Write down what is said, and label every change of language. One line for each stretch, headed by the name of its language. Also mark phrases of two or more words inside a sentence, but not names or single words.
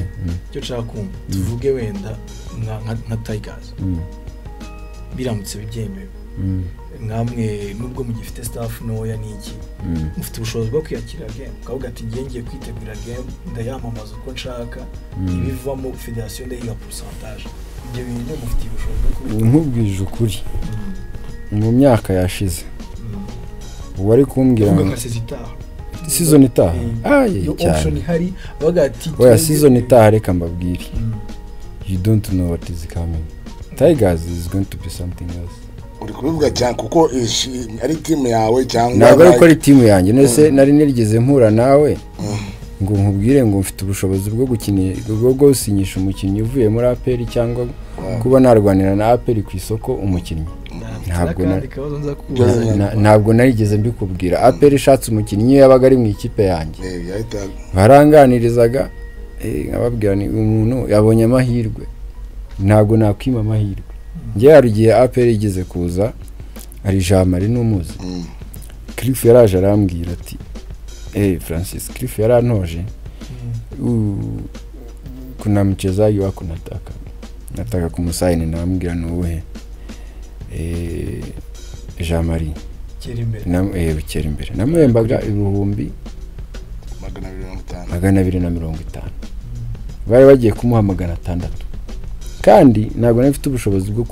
Kinyarwanda: cyo cakumva tuvuge wenda nka Tigers biramutse byemewe nkamwe nubwo mugifite staff noya niki mufite ubushobozi bwo kwiyakira game kavuga ati ngiye kwitegura game ndayamamaza uko nshaka ibivamo federation ndayiga pourcentage ibyo bintu mufite ubushobozi bwo nkubwije ukuri mu myaka yashize wari kumbwira ngo season itaha option hari bagati oya season itaha reka mbabwire
English: you don't know what is coming. Tigers is going to be something else.
Kinyarwanda: uri kubivuga cyane kuko ari team yawe cyangwa ntabwo ari ko ari team yanjye nese nari nirigeze mpura nawe ngo nkubwire ngo mfite ubushobozi bwo gukinira bwo gusinyisha umukinnyi uvuye muri APR cyangwa kuba narwanira na APR ku isoko umukinnyi ntabwo narigeze mbikubwira APR ishatse umukinnyi yabaga ari mu ikipe yanjye baranganirizaga nkababwira ni umuntu yabonye amahirwe ntabwo nakwima amahirwe njye yarugiye APR igeze kuza ari Jean Marie n'umuzi Cliff yaraje arambwira ati Francis Cliff yarantoje
Swahili: kuna mchezaji wako nataka kumusaini naambia nuwe
Kinyarwanda: Jean Marie Kerimbere namuhembaga ibihumbi 250 bari bagiye kumuha 600 kandi ntabwo nafite ubushobozi bwo